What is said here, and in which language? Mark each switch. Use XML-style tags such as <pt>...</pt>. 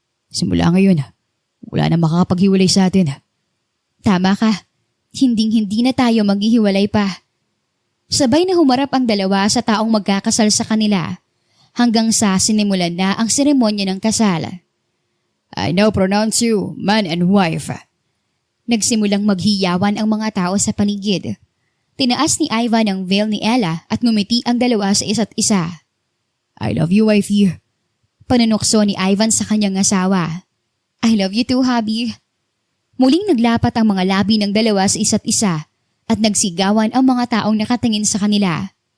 <tl>Simula ngayon, wala na makakapaghiwalay sa atin. Tama ka. Hinding-hindi na tayo maghihiwalay pa. Sabay na humarap ang dalawa sa taong magkakasal sa kanila hanggang sa sinimulan na ang seremonya ng kasal.</tl> <en>I now pronounce you man and wife.</en> <tl>Nagsimulang maghiyawan ang mga tao sa paligid. Tinaas ni Ivan ang veil ni Ella at ngumiti ang dalawa sa isa't isa.</tl> <en>I love you, wifey.</en> <tl>Panunokso ni Ivan sa kanyang asawa.</tl> <en>I love you too, hubby.</en> <tl>Muling naglapat ang mga labi ng dalawa sa isa't isa at nagsigawan ang mga taong nakatingin sa kanila.</tl>